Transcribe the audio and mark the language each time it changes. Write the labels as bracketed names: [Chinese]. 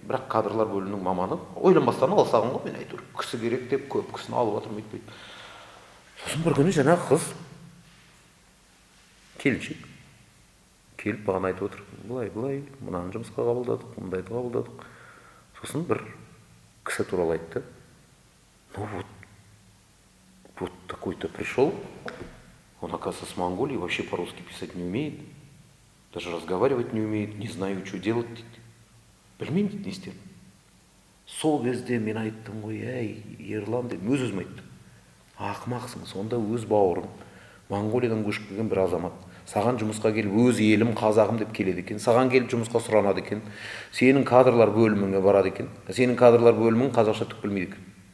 [Kazakh] Бірақ кадрлар бөлімінің маманы ойланбастан ала салған ғой, мен әйтеуір кісі керек деп көп кісіні алып жатырмын өйтпейді. Сосын бір күні жаңағы қыз келіншек келіп маған айтып отыр, былай, мынаны жұмысқа қабылдадық, мындайды қабылдадық. Сосын бір кісі туралы айтты. [Russian] Ну вот такой-то пришел, он, оказывается, с Монголии, вообще по-русски писать не умеет, даже разговаривать не умеет, не знаю, что делать дейді. [Kazakh] Білмеймін дейді, не істедім. Сол кезде мен айттым ғой, әй, Ерлан дедім, өзім айттым. Ақымақсың, сонда өз бауырың, Монголиядан көшіп келген бір азамат. Саған жұмысқа келіп, өз елім, қазағым деп келеді екен. Саған келіп жұмысқа сұранады екен. Сенің кадрлар бөліміңе барады екен. Сенің кадрлар бөлімің қазақша түк білмейді екен.